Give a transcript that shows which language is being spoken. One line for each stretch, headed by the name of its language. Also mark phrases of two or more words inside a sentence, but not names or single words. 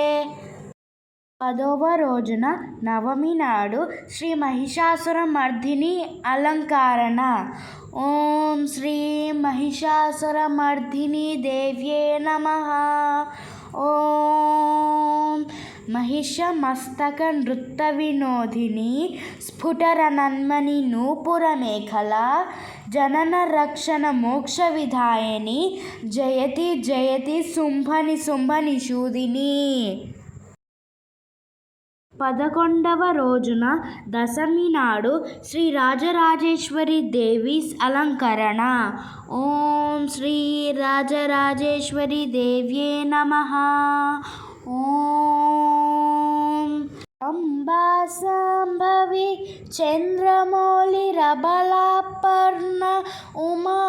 Telugu: పదవ రోజున నవమి నాడు శ్రీ మహిషాసురమర్దిని అలంకరణ.
Sanskrit: ఓం శ్రీ మహిషాసురమర్దిని దేవ్యై నమః. ఓం महिषमस्तक नृत्तविनोदिनी स्फुटरनन्मणि नूपुरमेखला जननरक्षण मोक्षविधायिनी जयति जयति शुंभनिशूदिनी.
Telugu: 11వ రోజున దశమి నాడు శ్రీ రాజరాజేశ్వరి దేవి అలంకరణ.
Sanskrit: ఓం శ్రీ రాజరాజేశ్వరి దేవ్యే నమః. ఓం అంబా సంభవి చంద్రమౌళిరబలాపర్ణ ఉమా